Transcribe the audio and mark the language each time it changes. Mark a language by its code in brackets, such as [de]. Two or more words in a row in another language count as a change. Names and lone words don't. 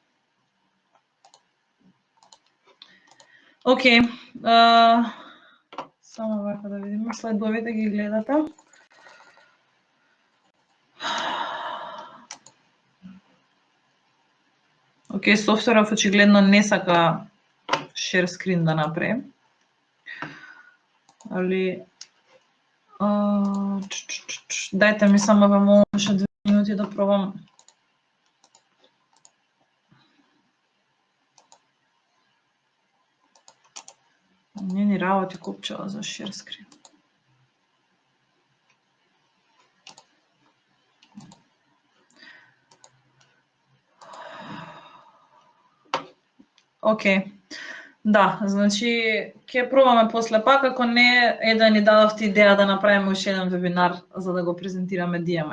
[mk] Океј. Само вака да видиме, следовите ги гледате. Океј, софтверот очигледно не сака [en] share screen [mk] да направи. Али дајте ми само ве молам уште 2 минути да пробам. Не ни работи копчева за [en] share screen. [mk] Океј. Да, значи ќе пробаме после пак, ако не да ни дадовте идеја да направиме уште еден вебинар за да го презентираме DMI.